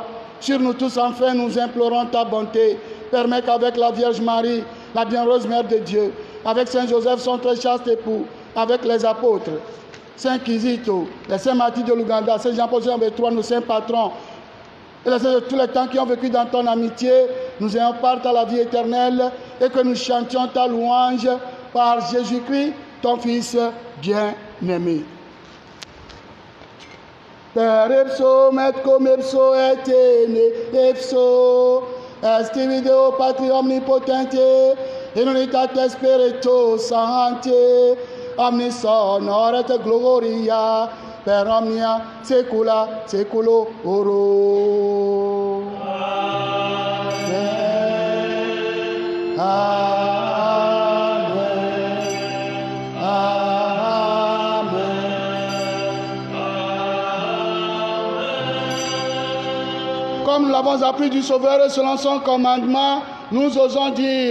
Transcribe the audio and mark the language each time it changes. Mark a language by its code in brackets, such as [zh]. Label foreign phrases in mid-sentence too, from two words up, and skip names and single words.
[fr] Sur nous tous, enfin, nous implorons ta bonté. Permets qu'avec la Vierge Marie, la bienheureuse Mère de Dieu, avec Saint Joseph, son très chaste époux, avec les apôtres, Saint Kizito, les saints martyrs de l'Ouganda, Saint Jean-Paul II, nos saints patrons, et les saints de tous les temps qui ont vécu dans ton amitié, nous ayons part à la vie éternelle et que nous chantions ta louange par Jésus-Christ, ton Fils bien-aimé. [la] Per ipso met cum ipso et in ipso est video Patri omnipotente in unitate Spiritus Sancti omnis honor et gloria per omnia saecula saeculorum. Amen. [fr] Comme nous l'avons appris du Sauveur et selon son commandement, nous osons dire